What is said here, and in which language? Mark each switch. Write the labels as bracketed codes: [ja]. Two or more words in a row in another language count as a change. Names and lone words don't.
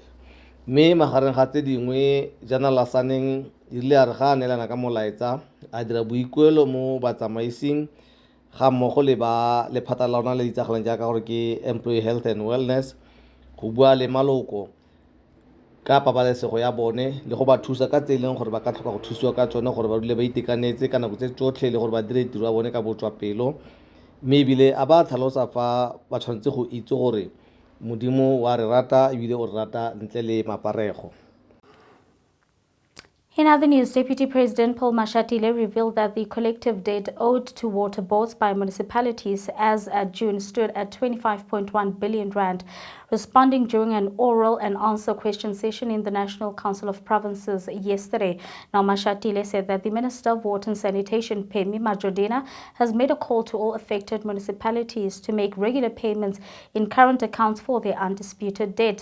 [tn] Mme magareng ga tse dingwe General Asaneng ile a re ga a nelana ka molaetsa a dira boikuelo mo batsamaising ga mmogo le ba lephata la rona le itsagalang jaaka gore ke [en] Employee Health and Wellness, [tn] go bua le maloko ka pabalesego ya bone le go ba thusa ka tse e leng gore ba ka tlhoka go thusiwa ka tsone gore ba dule ba itekanetse ka nako tse tsotlhe le gore ba dire tiro ya bone ka botswapelo. Mme ebile a ba tlhalosa fa ba tshwanetse go itse gore modimo wa re rata ebile o re rata ntle le maparego. [en] In other news, Deputy President Paul Mashatile revealed that the collective debt owed to water boards by municipalities as at June stood at 25.1 billion rand. Responding during an oral and answer question session in the National Council of Provinces yesterday, now Mashatile said that the Minister of Water and Sanitation, Phemi Jordaan, has made a call to all affected municipalities to make regular payments in current accounts for their undisputed debt.